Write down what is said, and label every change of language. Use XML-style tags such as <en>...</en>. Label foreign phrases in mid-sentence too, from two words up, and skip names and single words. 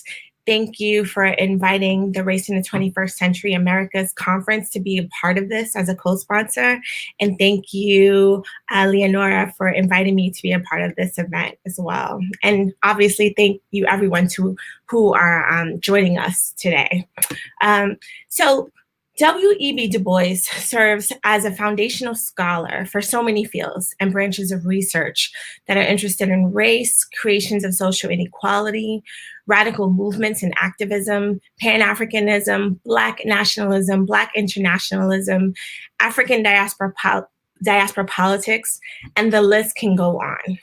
<en>Thank you for inviting the Race in the 21st Century Americas Conference to be a part of this as a co-sponsor. And thank you, Leonora, for inviting me to be a part of this event as well. And obviously, thank you everyone who are joining us today. W.E.B Du Bois serves as a foundational scholar for so many fields and branches of research that are interested in race, creations of social inequality, radical movements and activism, Pan-Africanism, Black nationalism, Black internationalism, African diaspora politics, and the list can go on.</en>